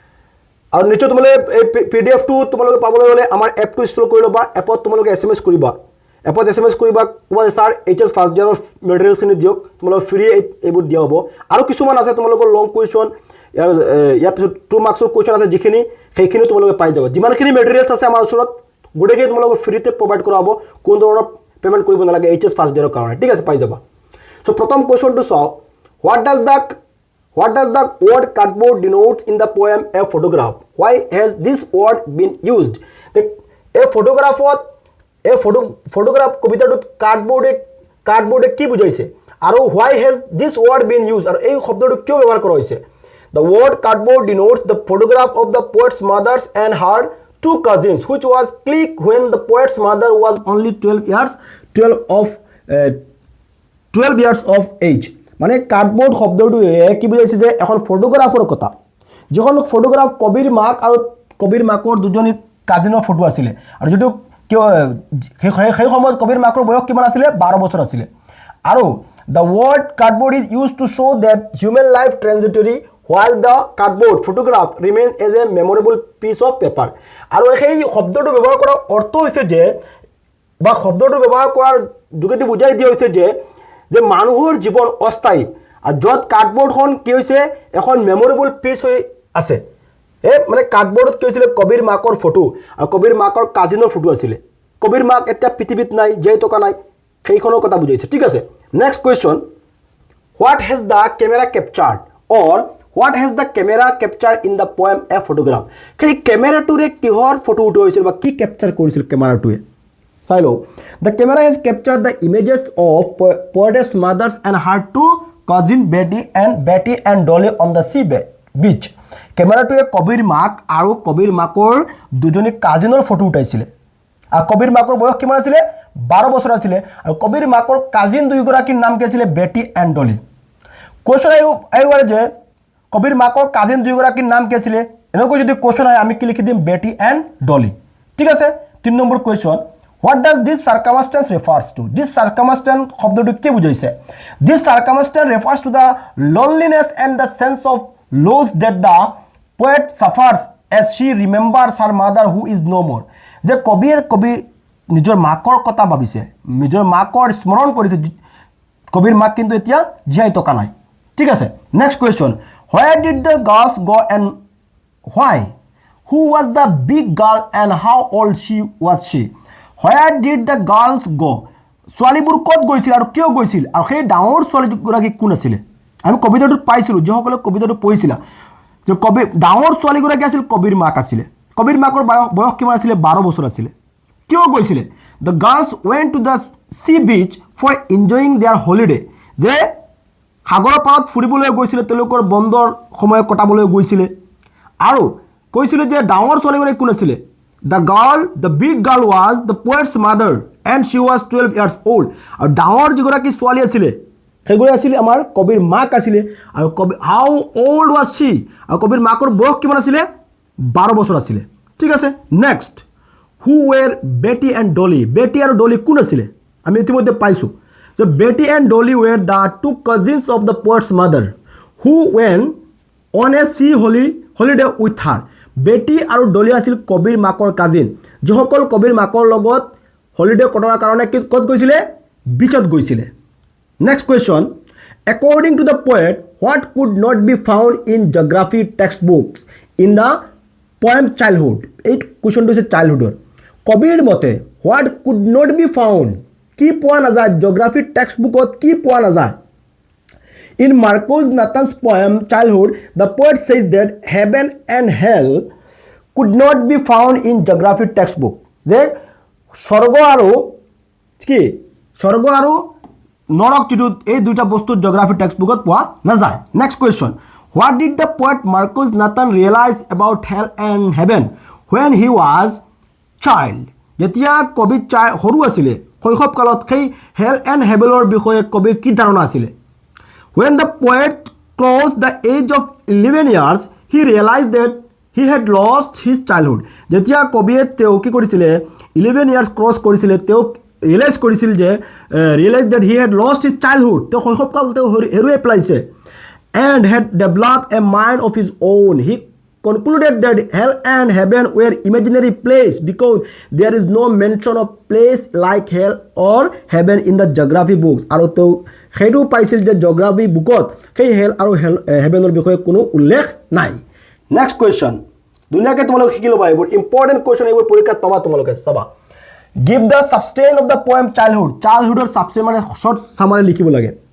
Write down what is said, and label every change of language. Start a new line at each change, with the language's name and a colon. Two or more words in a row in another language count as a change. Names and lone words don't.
Assamese: আৰু নিশ্চয় তোমালোকে এই PDF টো তোমালোকে পাবলৈ হলে আমাৰ এপটো ইনষ্টল কৰি ল'বা এপত তোমালোকে SMS কৰিবা এপত SMS কৰিবা কোৱা স্যাৰ
English: HS first
Assamese: ইয়াৰৰ মেটেৰিয়েলছখিনি দিয়ক তোমালোক ফ্ৰী এইবোৰ দিয়া হ'ব আৰু কিছুমান আছে তোমালোকৰ
English: long question
Assamese: ইয়াৰ পিছত 2
English: marks question
Assamese: আছে যিখিনি সেইখিনি তোমালোকে পাই যাবা যিমানখিনি মেটেৰিয়েলছ আছে আমাৰ ওচৰত গোটেইখিনি তোমালোকক ফ্ৰীতে প্ৰভাইড কৰা হ'ব কোন ধৰণৰ পেমেন্ট কৰিব নালাগে
English: HS first
Assamese: ইয়াৰৰ কাৰণে ঠিক আছে পাই যাবা সো প্ৰথম কোৱেশ্যনটো চাও
English: what does the word cardboard denote in the poem a photograph why has this word been used a photograph
Assamese: কবিতাটোত কাৰ্ডবোৰ্ডে কি বুজাইছে আৰু
English: why has this word been used
Assamese: আৰু এই শব্দটো কিয় ব্যৱহাৰ কৰা হৈছে
English: The word cardboard denotes the photograph of the poet's mother and her 2 cousins, which was clicked when the poet's mother was only 12 years of age.
Assamese: মানে কাৰ্ডবোৰ্ড শব্দটোৱে কি বুজাইছে যে এখন ফটোগ্ৰাফৰ কথা যখন ফটোগ্ৰাফ কবিৰ মাক আৰু কবিৰ মাকৰ দুজনী কাজিনৰ ফটো আছিল আৰু যেটো সেই সময়ত কবিৰ মাকৰ বয়স কিমান আছিল 12 বছৰ আছিল আৰু
English: the word cardboard is used to show that human life trajectory while the cardboard photograph remains as a memorable piece of paper
Assamese: আৰু এই শব্দটো ব্যৱহাৰ কৰাৰ অৰ্থ হৈছে যে বা শব্দটো ব্যৱহাৰ কৰাৰ যোগেদি বুজাই দিয়া হৈছে যে মানুহৰ জীৱন অস্থায়ী আৰু যত কাৰ্ডবোৰ্ডখন কি হৈছে এখন
English: memorable piece
Assamese: হৈ আছে মানে কাৰ্ডবোৰ্ডত কি হৈছিল কবিৰ মাকৰ ফটো আৰু কবিৰ মাকৰ কাজিনৰ ফটো আছিল কবিৰ মাক এটা পৃথিৱীত নাই যেই টকা নাই সেইখনৰ কথা বুজাইছে ঠিক আছে
English: next question what has the camera captured or what has the camera captured in the poem a photograph
Assamese: সেই ক্যামেৰাটোৰে কিহৰ ফটো উঠাইছিল বা কি ক্যাপচাৰ কৰিছিল ক্যামেৰাটোৱে চাই লও
English: the camera has captured the images of poetess mothers and her 2 cousin Betty and Dolly on the sea beach
Assamese: ক্যামেৰাটোৱে কবিৰ মাক আৰু কবিৰ মাকৰ দুজনী কাজিনৰ ফটো উঠাইছিল আৰু কবিৰ মাকৰ বয়স কিমান আছিল 12 বছৰ আছিল আৰু কবিৰ মাকৰ কাজিন দুইগৰাকীৰ নাম কি আছিল বেটি এণ্ড ডলি কোৱেশ্যন আইওয়াৰ যে কবিৰ মাকৰ কাজিন দুইগৰাকীৰ নাম কি আছিল এনেকৈ যদি কোৱেশ্যন হয় আমি কি লিখি দিম বেটি এণ্ড ডলি ঠিক আছে
English: 3 number question what does this circumstance refers to this circumstance
Assamese: শব্দটো কি বুজাইছে
English: this circumstance refers to the loneliness and the sense of loss that the poet suffers as she remembers her mother who is no more
Assamese: যে কবি নিজৰ মাকৰ কথা ভাবিছে নিজৰ মাকৰ স্মৰণ কৰিছে কবিৰ মাক কিন্তু এতিয়া জীয়াই থকা নাই ঠিক আছে
English: next question where did the girls go and why who was the big girl and how old was she where did the girls go
Assamese: ছোৱালীবোৰ ক'ত গৈছিল আৰু কিয় গৈছিল আৰু সেই ডাঙৰ ছোৱালীগৰাকী কোন আছিল আমি কবিতাটো পাইছিলো যে সকলে কবিতাটো পঢ়িছিল যে কবিৰ ডাঙৰ ছোৱালীগৰাকী আছিল কবিৰ মাক আছিলে কবিৰ মাকৰ বয়স কিমান আছিলে 12 বছৰ আছিলে কিয় গৈছিলে
English: the girls went to the sea beach for enjoying their holiday
Assamese: যে সাগৰৰ পাৰত ফুৰিবলৈ গৈছিলে তেওঁলোকৰ বন্ধৰ সময় কটাবলৈ গৈছিলে আৰু কৈছিলে যে ডাঙৰ ছোৱালীগৰাকী কোন আছিলে
English: the big girl was the poet's mother and she was 12 years old
Assamese: আৰু ডাঙৰ যিগৰাকী ছোৱালী আছিলে সেইগৰাকী আছিল আমাৰ কবিৰ মাক আছিলে আৰু কবি
English: how old was she
Assamese: আৰু কবিৰ মাকৰ বয়স কিমান আছিলে 12 বছৰ আছিলে ঠিক আছে নেক্সট
English: who were Betty and Dolly
Assamese: Betty আৰু Dolly কোন আছিলে আমি ইতিমধ্যে পাইছো
English: so Betty and Dolly were the two cousins of the poet's mother who went on a sea holiday with her Betty আৰু Dolly
Assamese: আছিল কবিৰ মাকৰ কাজিন যিসকল কবিৰ মাকৰ লগত হলিডে কটাৰ কাৰণে ক'ত গৈছিলে বিচত গৈছিলে
English: next question according to the poet what could not be found in geography textbooks in the poem childhood
Assamese: এই কোৱেশ্চনটো হৈছে চাইল্ডহুডৰ কবিৰ মতে
English: what could not be found
Assamese: কি পোৱা নাযায় জিঅগ্ৰাফি টেক্সটবুকত কি পোৱা নাযায়
English: In Marcus Nathan's poem Childhood, the poet says that heaven and hell could not be found in geography textbook.
Assamese: যে স্বর্গ আৰু নৰক যিটো এই দুটা বস্তু জিঅগ্ৰাফি টেক্সটবুকত পোৱা নাযায়
English: next question What did the poet Marcus Nathan realize about hell and heaven when he was child?
Assamese: যেতিয়া কবি সৰু আছিলে শৈশৱ কালত সেই হেল এণ্ড হেভেলৰ বিষয়ে কবিৰ কি ধাৰণা আছিলে
English: When the poet crossed the age of 11 years, he realized that he had lost his childhood.
Assamese: যেতিয়া কবিয়ে তেওঁ কি কৰিছিলে
English: 11 years
Assamese: ক্ৰছ কৰিছিলে তেওঁ ৰিয়েলাইজ কৰিছিল যে ৰিয়েলাইজ
English: that he had lost his childhood.
Assamese: তেওঁ শৈশৱকাল তেওঁ হেৰুৱাই পেলাইছে
English: and had developed a mind of his own. He concluded that hell and heaven were imaginary place because there is no mention of place like hell or heaven in the geography books.
Assamese: আৰু তেওঁ সেইটো পাইছিল যে জিঅগ্ৰাফি বুকত সেই হেল আৰু হেভেনৰ বিষয়ে কোনো উল্লেখ নাই
English: next question
Assamese: দুনিয়াকে তোমালোক শিকি ল'বা এইবোৰ
English: important question
Assamese: এইবোৰ পৰীক্ষাত পাবা তোমালোকে চাবা
English: give the substance of the poem
Assamese: চাইল্ডহুডৰ সাবষ্টেইন মানে
English: short summary
Assamese: লিখিব লাগে